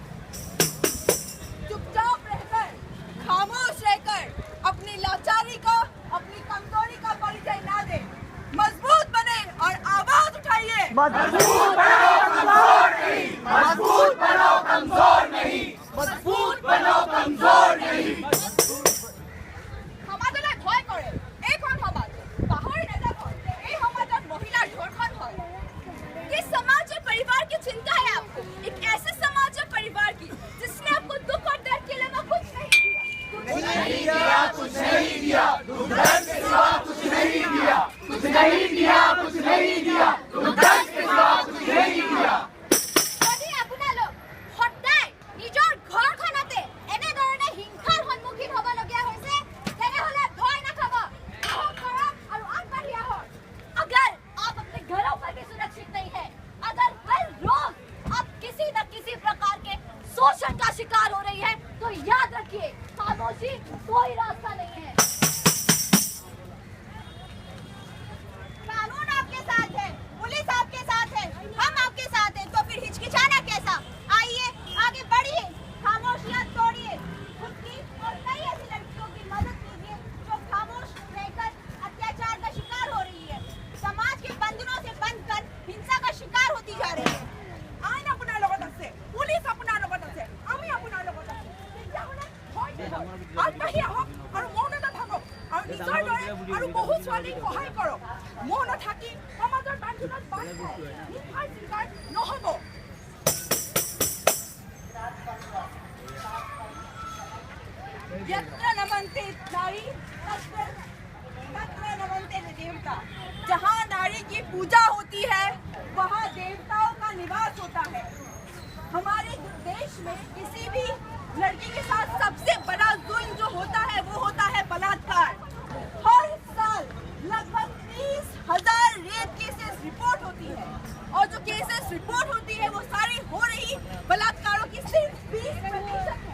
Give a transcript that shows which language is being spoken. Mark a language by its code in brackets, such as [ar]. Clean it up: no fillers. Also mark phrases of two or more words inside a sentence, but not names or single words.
[hi] चुपचाप रहकर, खामोश रहकर अपनी लाचारी को, अपनी कमजोरी का परिचय ना दे। मजबूत बने और आवाज उठाइए। मजबूत बनो, कमजोर नहीं। मजबूत बनो, कमजोर नहीं। मजबूत बनो, कमजोर नहीं। [as] সমাজলৈ ভয় কৰে এইখন সমাজ পাহৰি নাযাব এই সমাজত মহিলাৰ ধৰ্ষণ হয়। [hi] ये समाज और परिवार की चिंता है आपको, एक ऐसे समाज और परिवार की जिसने आपको दुख और दर्द के अलावा कुछ नहीं दिया। कुछ नहीं दिया, कुछ नहीं दिया, दुख दर्द के सिवा कुछ नहीं दिया, कुछ नहीं दिया, कुछ नहीं दिया, दुख दर्द के सिवा कुछ नहीं दिया। [as] যদি আপোনালোক সদায় নিজৰ ঘৰখনতে এনেধৰণে হিংসাৰ সন্মুখীন হ'বলগীয়া হৈছে তেনেহ'লে ভয় নাখাব, সাহস কৰক আৰু আগবাঢ়ি আহক। [hi] अगर आप अपने घरों पर भी सुरक्षित नहीं है, अगर हर रोज आप किसी न किसी प्रकार के शोषण का शिकार हो रही है, तो याद रखिए खामोशी कोई रास्ता नहीं है। कानून आपके साथ है, पुलिस आपके साथ है, हम आपके साथ हैं, तो फिर हिचकिचाना कैसा? आइए आगे बढ़िए, खामोशियां तोड़िए, खुद की और कई ऐसी लड़कियों की मदद कीजिए जो खामोश रहकर अत्याचार का शिकार हो रही है, समाज के बंधनों से बंधकर हिंसा का शिकार होती जा रही है। [as] आइन अपना লগত আছে, পুলিচ আপোনাৰ লগত আছে, আমি আপোনাৰ লগত আছো। তেতিয়াহ'লে ভয় নহয়, আগবাঢ়ি আহক আৰু মৌন নাথাকক আৰু নিজৰ দৰে আৰু বহু ছোৱালীক সহায় কৰক। মৌন থাকি সমাজৰ বান্ধোনত বান্ধ খাই হিংসাৰ শিকাৰ নহ'ব। [sa] यत्र नमन्ते नारी तत्र नमन्ते देवता। [hi] जहाँ नारी की पूजा होती है वहाँ देवताओं का निवास होता है। हमारे देश में किसी भी लड़की के साथ सबसे बड़ा जुल्म जो होता है वो होता है बलात्कार। हर साल लगभग 30,000 [en] rape cases report [hi] होती है और जो [en] cases report [hi] होती है वो सारी हो रही बलात्कारों की सिर्फ 20% है।